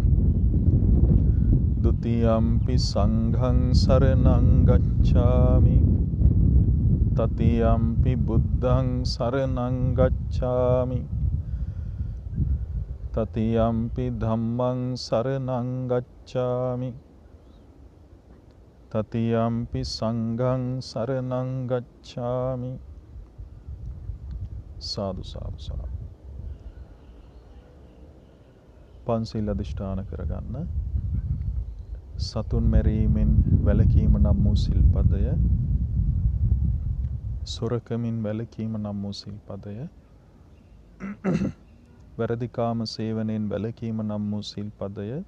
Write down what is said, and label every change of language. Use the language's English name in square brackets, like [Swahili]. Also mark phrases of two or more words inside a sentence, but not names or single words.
[Pali] ဒုတိယံ පි සංඝං සරණං ගච්ඡාමි, තතියම්පි බුද්ධං සරණං ගච්ඡාමි, තතියම්පි ධම්මං සරණං ගච්ඡාමි, තතියම්පි සංඝං සරණං ගච්ඡාමි. [Sinhala] සාදු සාදු සාදු. පන්සිල් අධිෂ්ඨාන කරගන්න. සතුන් මැරීමෙන් වැළකීම නම් වූ සිල්පදය, සොරකමින් වැළකීම නම් වූ සිල්පදය, වැරදිකාම සේවනයෙන් වැළකීම නම් වූ සිල්පදය,